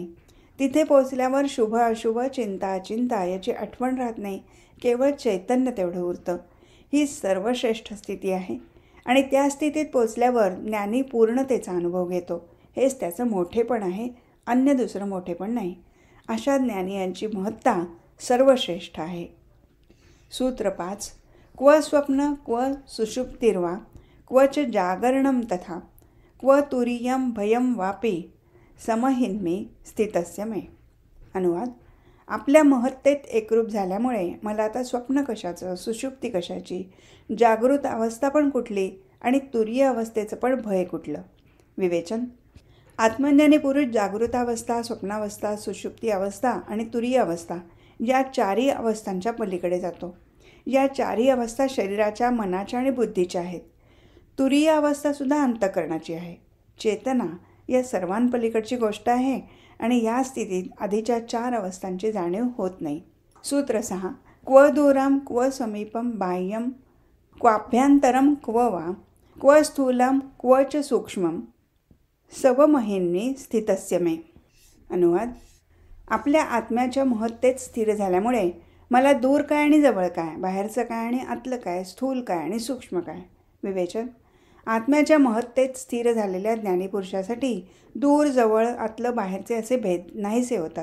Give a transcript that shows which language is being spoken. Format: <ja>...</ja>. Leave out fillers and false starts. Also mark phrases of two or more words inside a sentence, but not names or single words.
<mr>तिथे पोचल्यावर शुभ अशुभ, चिंता अचिंता याची आठवण राहत नाही, केवळ चैतन्य तेवढं उरतं. ही सर्वश्रेष्ठ स्थिती आहे आणि त्या स्थितीत पोचल्यावर ज्ञानी पूर्णतेचा अनुभव घेतो. हेच त्याचं मोठेपण आहे, अन्य दुसरं मोठेपण नाही. अशा ज्ञानी यांची महत्ता सर्वश्रेष्ठ आहे. सूत्र 5.</mr> <sa>क्व स्वप्न क्व सुषुप्तिर्वा क्वच जागरणं तथा क्व तुरीयं भयं वापी समहिन्मी स्थितस्य मे.</sa> <mr>अनुवाद: आपल्या महत्तेत एकरूप झाल्यामुळे मला आता स्वप्न कशाचं, सुषुप्ती कशाची, जागृत अवस्था पण कुठली आणि तुरीय अवस्थेचं पण भय कुठलं. विवेचन: आत्मज्ञानी पुरुष जागृतावस्था, स्वप्नावस्था, सुषुप्ती अवस्था आणि तुरीय अवस्था या चारही अवस्थांच्या पलीकडे जातो. या चारही अवस्था शरीराच्या, मनाच्या आणि बुद्धीच्या आहेत. तुरीय अवस्थासुद्धा अंतःकरणाची आहे. चेतना या सर्वांपलीकडची गोष्ट आहे आणि या स्थितीत आधीच्या 4 अवस्थांची जाणीव होत नाही. सूत्र 6.</mr> <sa>क्व दूरं क्व समीपं बाह्यं क्वाभ्यंतरं क्व वा क्व स्थूलं क्व च सूक्ष्मं सवमहिन्मी स्थितस्य मे.</sa> <mr>अनुवाद: आपल्या आत्म्याच्या महत्तेत स्थिर झाल्यामुळे मला दूर काय आणि जवळ काय, बाहेरचं काय आणि आतलं काय, स्थूल काय आणि सूक्ष्म काय. विवेचन: आत्म्याच्या महत्तेत स्थिर झालेल्या ज्ञानीपुरुषासाठी दूर जवळ, आतलं बाहेरचे असे भेद नाहीसे होतात.</mr>